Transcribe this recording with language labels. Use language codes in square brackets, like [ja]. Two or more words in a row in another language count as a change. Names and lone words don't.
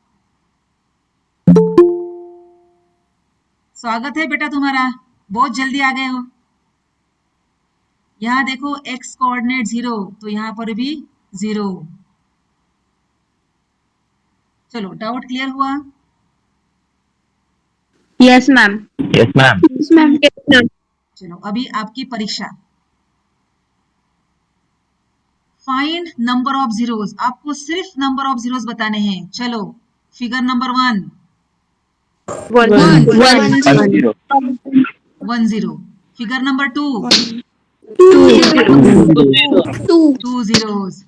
[hi] स्वागत है बेटा तुम्हारा, बहुत जल्दी आ गए हो। यहाँ देखो x कोऑर्डिनेट 0, तो यहाँ पर भी 0। चलो, [en] doubt clear [hi] हुआ? [en] Yes, ma'am. Yes, ma'am. Yes, ma'am. Yes, ma'am. [hi] चलो, अभी आपकी परीक्षा, [en] find number of zeros. [hi] आपको सिर्फ [en] number of zeros [hi] बताने हैं। चलो, [en] figure number [hi] 1 1. 0. 1 0। [en] figure number 2 2 zeros.